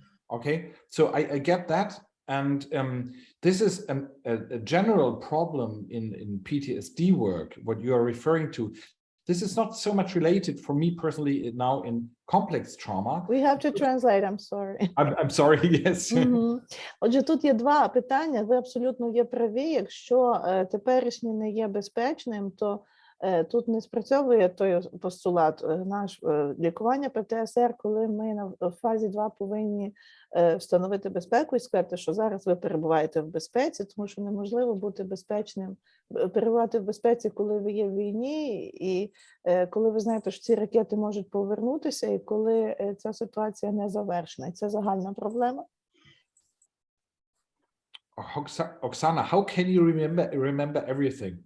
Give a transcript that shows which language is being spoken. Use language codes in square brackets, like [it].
[en] Okay, so I get that. And this is a general problem in PTSD work, what you are referring to. This is not so much related for me personally now in complex trauma. We have to translate, I'm sorry. I'm sorry, yes. [uk] Отже, тут є 2 питання, ви абсолютно є праві. Якщо теперішнє не є безпечним, то тут не спрацьовує той постулат наш лікування ПТСР, коли ми в фазі 2 повинні встановити безпеку і сказати, що зараз ви перебуваєте в безпеці, тому що неможливо бути безпечним, перебувати в безпеці, коли ви є в війні, і коли ви знаєте, що ці ракети можуть повернутися, і коли ця ситуація не завершена. І це загальна проблема. [en] Oksana, how can you remember everything?